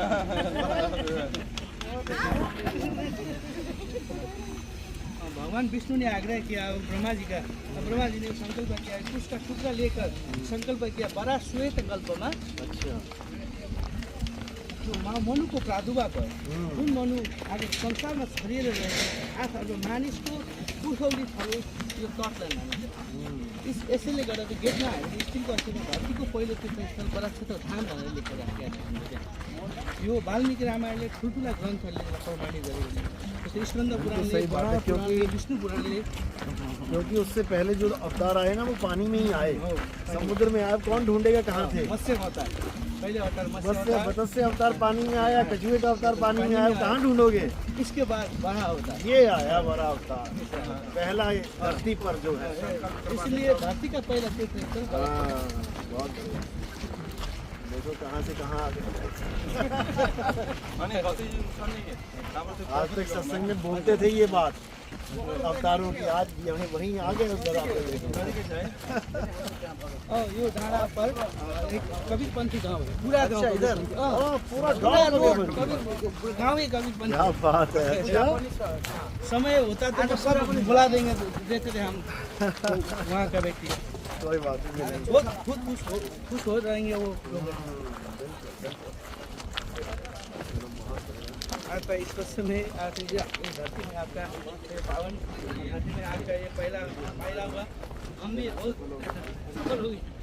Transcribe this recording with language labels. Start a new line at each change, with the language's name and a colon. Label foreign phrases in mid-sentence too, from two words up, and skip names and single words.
Hindi: भगवान विष्णु ने आग्रह किया ब्रह्मा जी का, ब्रह्मा जी ने संकल्प किया, उसका टुकड़ा लेकर संकल्प किया बड़ा श्वेत कल्प में। अच्छा,
Nepali: जो मनु को प्रादुर्भाव भयो जुन मनु आज संसारमा छरिएर रहेको आफूहरू मानिसको पुर्खौली थलो यो तटलाई मानिन्छ। यसैले गर्दा चाहिँ गेटमा हामीले स्टिलको अस्थिमा धरतीको पहिलो तीर्थस्थल बराक्षेत्र धाम भनेर लेखेर राखेका छौँ। यो वाल्मीकि रामायणले ठुल्ठुला ग्रन्थहरूले प्रमाणित गरेको छ। जस्तै स्कन्द पुराणले, विष्णु पुराणले,
Hindi: क्योंकि उससे पहले जो अवतार आए ना वो पानी में ही आए, समुद्र में आए। कौन ढूंढेगा कहाँ थे? मत्स्य अवतार पहले अवतार मत्स्य अवतार पानी में आया, कछुए का अवतार पानी में आया, कहाँ ढूंढोगे? इसके बाद बड़ा अवतार ये आया बड़ा अवतार, पहला धरती पर जो है। इसलिए धरती का पहला तीर्थस्थल बहुत देखो कहाँ से कहाँ आ गए। आज तक सत्संग में बोलते थे ये बात अवतारों की, आज वहीं आ गए उस जगह पे।
Nepali: यो डाँडा
Hindi: पर एक कबीरपन्थी गाउँ है, पूरा गाउँ इधर पूरा गाँव गाँव कबीरपन्थी। क्या बात है। समय होता तो सब बुला देंगे, देते थे हम वहाँ का व्यक्ति। कोई बात नहीं, बहुत खुश हो जाएंगे वो लोग। आपका इस समय धरती में आपका पावन धरती में आपका ये पहला हुआ, हम भी बहुत सफल हुई।